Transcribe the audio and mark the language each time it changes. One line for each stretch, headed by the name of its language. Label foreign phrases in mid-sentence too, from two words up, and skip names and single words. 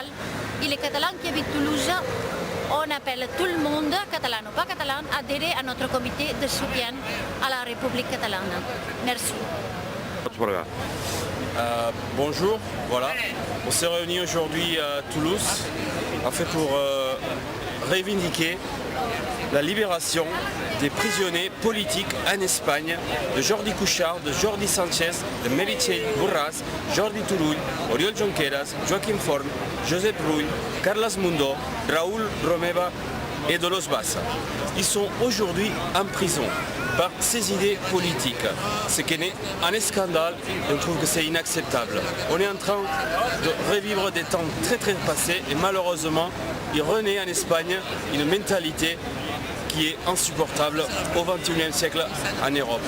French: Et les Catalans qui habitent Toulouse, on appelle tout le monde, catalan ou pas catalan, à adhérer à notre comité de soutien à la République catalane. Merci. Bonjour, voilà. On s'est réunis aujourd'hui à Toulouse pour revendiquer la libération des prisonniers politiques en Espagne, de Jordi Cuixart, de Jordi Sánchez, de Meritxell Borràs, Jordi Turull, Oriol Junqueras, Joaquim Forn, Josep Rull, Carles Mundó, Raúl Romeva et Dolors Bassa. Ils sont aujourd'hui en prison par ces idées politiques, ce qui est un scandale et on trouve que c'est inacceptable. On est en train de revivre des temps très passés et malheureusement il renaît en Espagne une mentalité qui est insupportable au XXIe siècle en Europe.